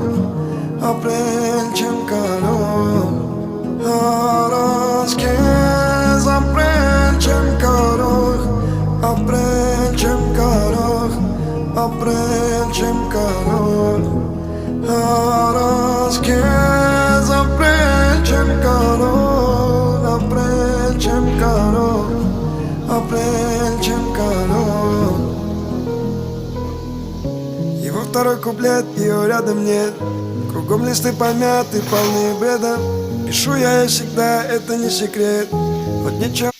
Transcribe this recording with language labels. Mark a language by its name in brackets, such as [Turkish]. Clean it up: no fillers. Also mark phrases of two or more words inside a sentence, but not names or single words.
[Armenian] ապրել չեմ կարող, առանց քեզ ապրել չեմ կարող, ապրել չեմ կարող, ապրել չեմ կարող, առանց քեզ ապրել չեմ կարող, ապրել չեմ կարող, ապրել չեմ կարող. [Russian] Его второй куплет, ее рядом нет. Кругом листы помяты, полные бреда. Пишу я ей всегда, это не секрет. Вот ничего.